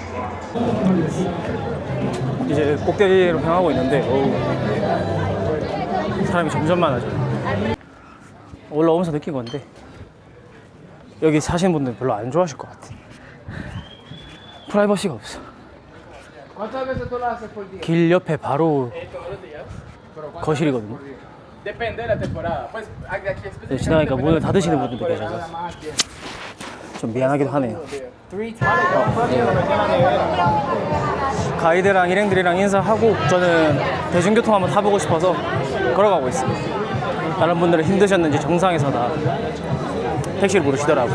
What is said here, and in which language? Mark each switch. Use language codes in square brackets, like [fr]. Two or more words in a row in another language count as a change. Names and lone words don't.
[ko] 이제 꼭대기로 향하고 있는데 사람이 점점 많아져요. 올라오면서 느낀 건데 여기 사시는 분들 별로 안 좋아하실 것 같아. 프라이버시가 없어. [es] ¿Cuántas veces tú lo haces por día? [ko] 길 옆에 바로 [es] Todos los días. [ko] 거실이거든요. [es] Depende de la temporada. Pues aquí [ko] 네, 지나가니까 문을 닫으시는 분들도 계셔서 좀 미안하기도 하네요. 가이드랑 일행들이랑 인사하고 저는 대중교통 한번 타보고 싶어서 걸어가고 있습니다. 다른 분들은 힘드셨는지 정상에서 다 택시를 부르시더라고요.